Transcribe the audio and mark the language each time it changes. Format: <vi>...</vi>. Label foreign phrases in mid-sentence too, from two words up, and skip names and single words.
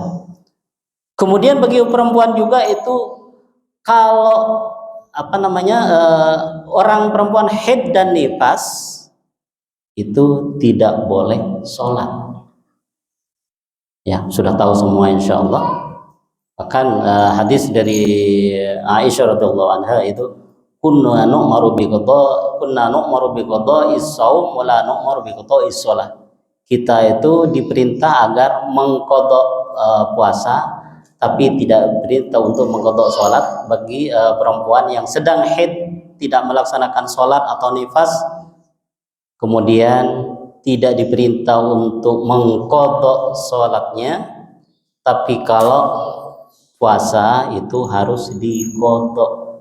<id>Kemudian bagi perempuan juga itu kalau orang perempuan haid dan nifas itu tidak boleh sholat. Ya, sudah tahu semua</id> <ar>إن شاء الله.</ar> <id>Bahkan hadis dari Aisyah</id> <ar>رضي الله عنها itu كنا نؤمر بقضاء الصوم ولا نؤمر بقضاء الصلاة.</ar> <id>Kita itu diperintah agar mengqadha puasa tapi tidak diperintah untuk mengqadha sholat bagi perempuan yang sedang haid, tidak melaksanakan sholat atau nifas. Kemudian tidak diperintah untuk mengqadha sholatnya, tapi kalau puasa itu harus diqadha.</id>